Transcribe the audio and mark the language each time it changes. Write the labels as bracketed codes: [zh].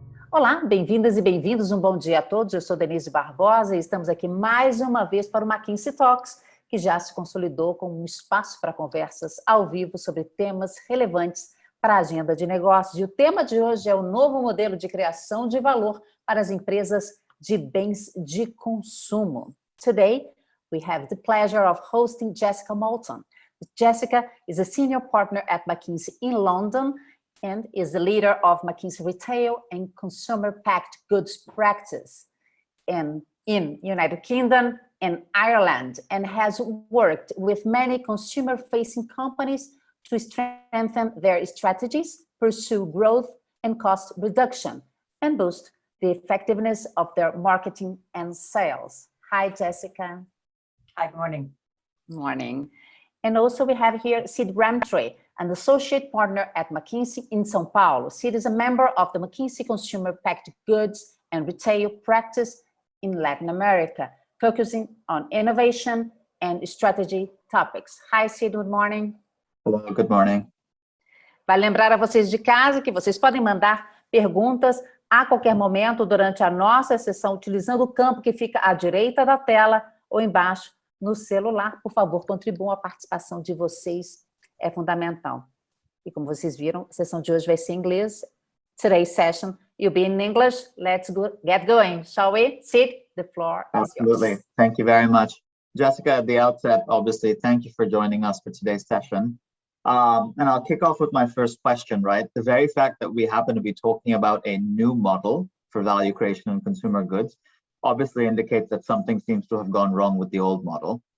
[pt] Olá, bem-vindas e bem-vindos, um bom dia a todos. Eu sou Denise Barbosa e estamos aqui mais uma vez para o McKinsey Talks, que já se consolidou como um espaço para conversas ao vivo sobre temas relevantes para a agenda de negócios. E o tema de hoje é o novo modelo de criação de valor para as empresas de bens de consumo. [en] Today, we have the pleasure of hosting Jessica Moulton. Jessica is a senior partner at McKinsey in London and is the leader of McKinsey Retail and Consumer Packaged Goods Practice in United Kingdom and Ireland, and has worked with many consumer-facing companies to strengthen their strategies, pursue growth and cost reduction, and boost the effectiveness of their marketing and sales. Hi, Jessica. Hi, good morning. Morning. And also we have here Sid Ramtri, an associate partner at McKinsey in São Paulo. Sid is a member of the McKinsey Consumer Packaged Goods and Retail Practice in Latin America, focusing on innovation and strategy topics. Hi, Sid, good morning. Hello, good morning. [pt] Vai lembrar a vocês de casa que vocês podem mandar perguntas a qualquer momento durante a nossa sessão, utilizando o campo que fica à direita da tela ou embaixo no celular. Por favor, contribuam, a participação de vocês é fundamental. E como vocês viram, a sessão de hoje vai ser em inglês. [en] Today's session will be in English. Let's get going, shall we? Sid, the floor is Absolutely. yours. Thank you very much. Jessica, at the outset, obviously, thank you for joining us for today's session. And I'll kick off with my first question, right? The very fact that we happen to be talking about a new model for value creation in consumer goods obviously indicates that something seems to have gone wrong with the old model.